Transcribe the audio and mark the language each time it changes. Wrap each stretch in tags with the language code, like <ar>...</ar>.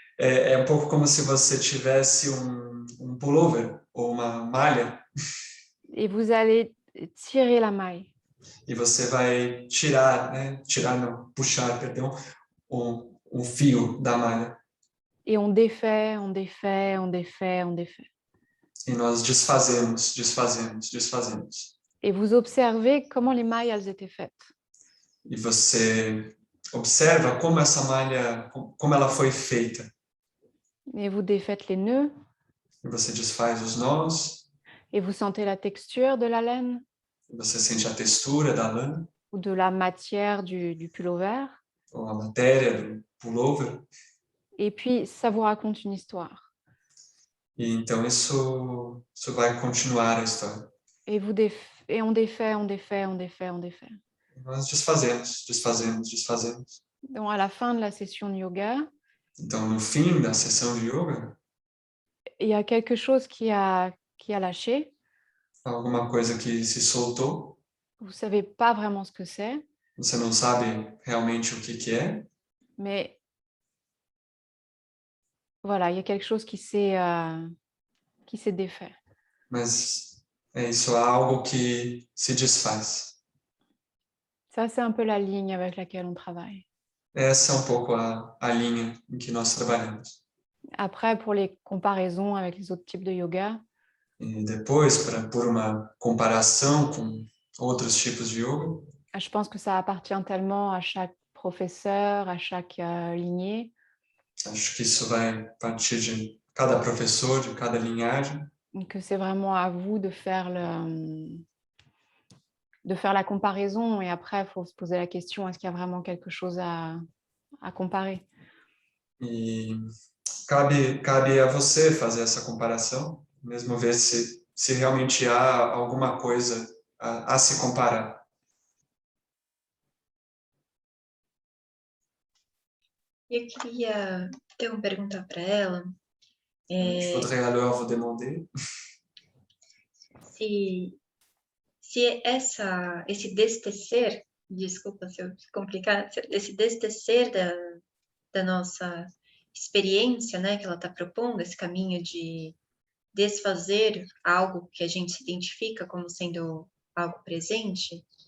<pt>É um pouco como se você tivesse um pullover ou uma malha</pt> <fr>Et vous allez tirer la maille.</fr> <pt>e você vai tirar, né? Tirar não, puxar, perdão, um fio da malha.</pt> <fr>Et on défait, on défait, on défait, on défait.</fr> <pt>E nós desfazemos, desfazemos, desfazemos.</pt> <fr>Et vous observez comment les mailles, elles étaient faites.</fr> <pt>E você observa como essa malha, como ela foi feita.</pt> <fr>Et vous défaites les nœuds.</fr> <pt>E você desfaz os nós,</pt> <fr>Et vous sentez la texture de la laine</fr> <pt>e você sente a textura da lã,</pt> <fr>ou de la matière du pullover.</fr> <pt>ou a matéria do pullover.</pt> <fr>Et puis, ça vous raconte une histoire.</fr> <pt>E então isso vai continuar a história.</pt> <fr>Et et on défait, on défait, on défait, on défait.</fr> <pt>Nós desfazemos, desfazemos, desfazemos.</pt> <fr>Donc, à la fin de la session de yoga,</fr> <pt>Então, no fim da sessão de yoga,</pt> <fr>il y a quelque chose qui a lâché.</fr> <pt>alguma coisa que se soltou,</pt> <fr>Vous ne savez pas vraiment ce que c'est,</fr> <pt>você não sabe realmente o que é,</pt> <fr>mais voilà, il y a quelque chose qui s'est défait.</fr> <pt>mas é isso, há algo que se desfaz.</pt> <fr>Ça, c'est un peu la ligne avec laquelle on travaille.</fr> <pt>Essa é um pouco a linha em que nós trabalhamos.</pt> <fr>Après, pour les comparaisons avec les autres types de yoga,</fr> <pt>E depois, por uma comparação com outros tipos de yoga,</pt> <fr>je pense que ça appartient tellement à chaque professeur, à chaque lignée,</fr> <pt>acho que isso vai partir de cada professor, de cada linhagem,</pt> <fr>que c'est vraiment à vous de faire la comparaison. Et après, il faut se poser la question, est-ce qu'il y a vraiment quelque chose à comparer?</fr> <pt>e cabe a você fazer essa comparação, mesmo ver se realmente há alguma coisa a se comparar. Eu queria então perguntar para ela</pt> <fr>Je voudrais alors vous demander</fr> <pt>se esse destecer, desculpa se eu complicar, esse destecer da nossa experiência, né, que ela está propondo, esse caminho de desfazer algo que a gente se identifica como sendo algo presente,</pt>